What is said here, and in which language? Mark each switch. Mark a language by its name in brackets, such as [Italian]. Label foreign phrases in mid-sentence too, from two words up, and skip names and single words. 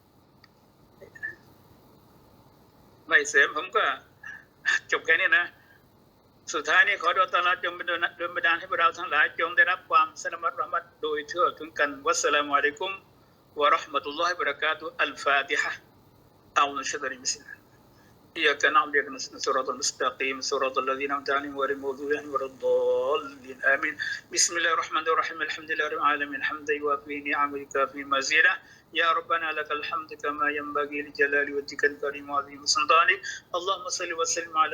[Thai] ไม่เสริมผมก็จบแค่นี้นะสุดท้ายนี้ขอดุอาตะอาลาจงเป็นโดยบันดาลให้พวกเราทั้งหลายจงได้รับความสลามะห์เราะห์มัตโดยทั่วถึงกัน [Arabic] والسلام عليكم ورحمة الله وبركاته [Thai] อัลฟาติฮะเอานะชัดริมิส [Arabic] إياك نعبد وإياك نستعين صراط المستقيم صراط الذين أنعمت عليهم غير المغضوب عليهم ولا الضالين آمين بسم الله الرحمن الرحيم الحمد لله رب العالمين حمدا يوافي نعمه ويكافئ مزيدا يا ربنا لك الحمد كما ينبغي لجلال وجهك الكريم وعظيم سلطانك اللهم صل وسلم على